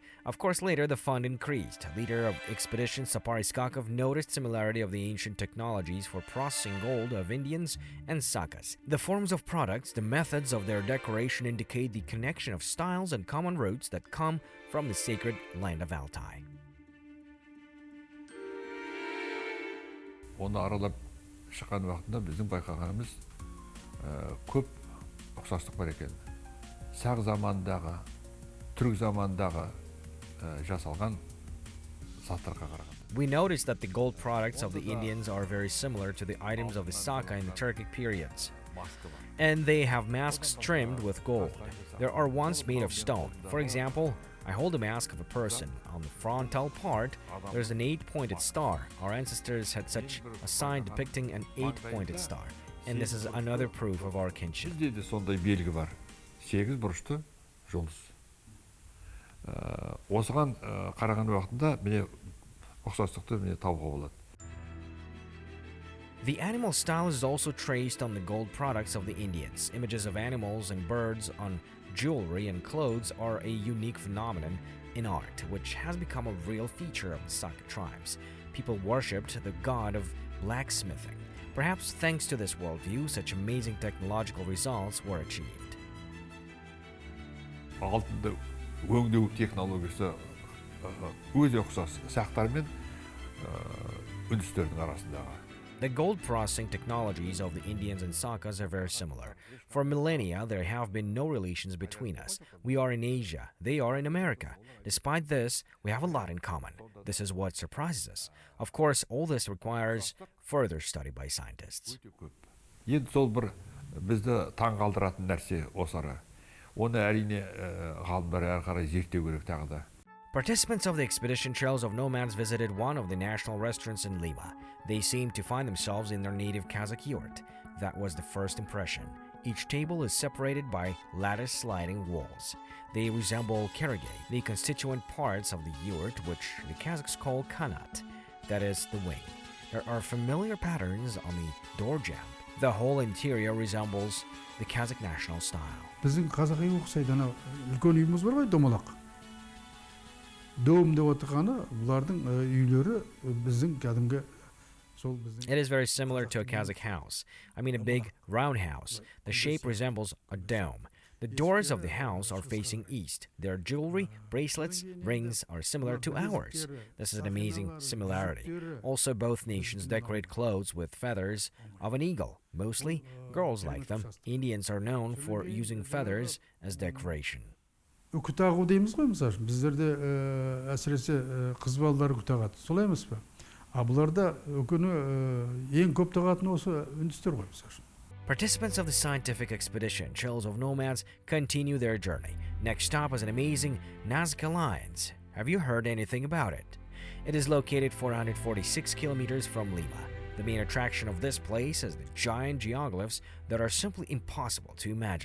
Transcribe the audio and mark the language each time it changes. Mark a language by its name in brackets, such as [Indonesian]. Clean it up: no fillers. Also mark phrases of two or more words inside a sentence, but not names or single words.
[English] Of course, later the fund increased. Leader of expedition Sapari Skakov noticed similarity of the ancient technologies for processing gold of Indians and Sakas. The forms of products, the methods of their decoration indicate the connection of styles and common roots that come from the sacred land of Altai. [Kazakh] Оны аралап шыққан уақытында біздің байқағанымыз көп ұқсастық бар екен. Сақ замандағы, түрік замандағы жасалған заттарға қарағанда. [English] We noticed that the gold products of the Indians are very similar to the items of the Saka in the Turkic periods. And they have masks trimmed with gold. There are ones made of stone. For example, I hold a mask of a person. On the frontal part, there's an 8-pointed star. Our ancestors had such a sign depicting an 8-pointed star. And this is another proof of our kinship. [Kazakh] Бізде де сондай белгі бар. 8 бұрышты жұлдыз. Осыған қараған уақытында міне ұқсастықты міне табуға болады. [English] The animal style is also traced on the gold products of the Indians. Images of animals and birds on jewelry and clothes are a unique phenomenon in art, which has become a real feature of the Saka tribes. People worshipped the god of blacksmithing. Perhaps thanks to this worldview, such amazing technological results were achieved. [Kazakh] Алтынды өңдеу технологиясы өте ұқсас сақтар мен үндістердің арасындағы. [English] The gold processing technologies of the Indians and Sakas are very similar. For millennia, there have been no relations between us. We are in Asia, they are in America. Despite this, we have a lot in common. This is what surprises us. Of course, all this requires further study by scientists. [Kazakh] Енді сол бір бізді таңғалдыратын нәрсе осары. Оны әрине ғалымдар әрі қарай зерттеу керек тағы да. [English] Participants of the expedition Trails of Nomads visited one of the national restaurants in Lima. They seemed to find themselves in their native Kazakh yurt. That was the first impression. Each table is separated by lattice sliding walls. They resemble karage, the constituent parts of the yurt which the Kazakhs call kanat, that is the wing. There are familiar patterns on the door jamb. The whole interior resembles the Kazakh national style. [Kazakh] Біздің қазақ үйі ұқсайды, ана үлкен үйіміз бар ғой, домалақ. Дом деп отырғаны бұлардың үйлері біздің кәдімгі сол біздің. [English] It is very similar to a Kazakh house. I mean a big round house. The shape resembles a dome. The doors of the house are facing east. Their jewelry, bracelets, rings are similar to ours. This is an amazing similarity. Also, both nations decorate clothes with feathers of an eagle. Mostly, girls like them. Indians are known for using feathers as decoration. [Kazakh] үкі тағу дейміз ғой, мысалы үшін біздерде әсіресе қыз балалар үкі тағады, солай емес пе? А бұларда үкіні ең көп тағатын осы үндістер ғой, мысалы үшін. [English] Participants of the scientific expedition, Chills of Nomads, continue their journey. Next stop is an amazing Nazca Lines. Have you heard anything about it? It is located 446 kilometers from Lima. The main attraction of this place is the giant geoglyphs that are simply impossible to imagine.